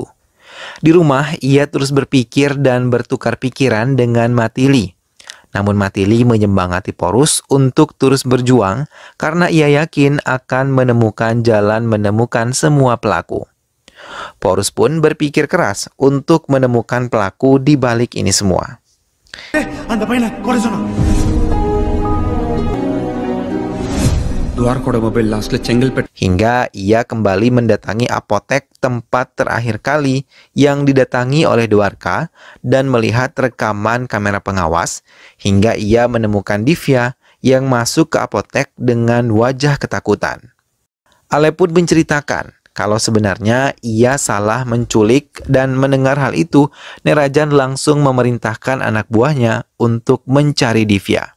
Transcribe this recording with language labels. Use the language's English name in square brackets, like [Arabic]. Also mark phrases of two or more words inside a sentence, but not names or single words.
[Indonesian] Di rumah, ia terus berpikir dan bertukar pikiran dengan Matili. Namun Matili menyemangati Porus untuk terus berjuang karena ia yakin akan menemukan jalan menemukan semua pelaku. Porus pun berpikir keras untuk menemukan pelaku di balik ini semua. [Tamil] அந்த பையனை கொலை சொன்னா. துவாரகோட மொபைல் லாஸ்ட்ல செங்கல்பட்டு. [Indonesian] Hingga ia kembali mendatangi apotek tempat terakhir kali yang didatangi oleh Dewarka dan melihat rekaman kamera pengawas hingga ia menemukan Divya yang masuk ke apotek dengan wajah ketakutan. Ale pun menceritakan kalau sebenarnya ia salah menculik dan mendengar hal itu, Nerajan langsung memerintahkan anak buahnya untuk mencari Divya.